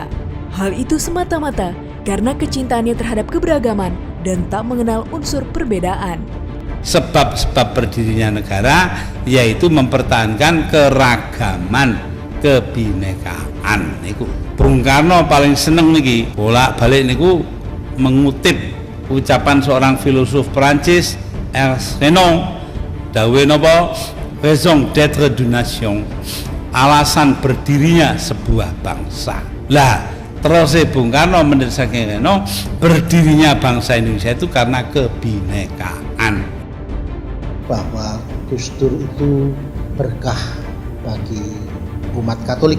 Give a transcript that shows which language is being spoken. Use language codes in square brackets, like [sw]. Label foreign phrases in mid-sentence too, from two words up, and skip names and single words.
[id] Hal itu semata-mata karena kecintaannya terhadap keberagaman dan tak mengenal unsur perbedaan. Sebab-sebab berdirinya negara yaitu mempertahankan keragaman, kebinekaan. [jv] Niku Bung Karno paling seneng niki bolak-balik niku [id] mengutip ucapan seorang filosof Prancis, [fr] Ernst Renan, [jv] dawe napa, [fr] raison d'être d'une nation, [id] alasan berdirinya sebuah bangsa. Lah terus Bung Karno menurut Reno, berdirinya bangsa Indonesia itu karena kebinekaan. Bahwa Gus Dur itu berkah bagi umat Katolik.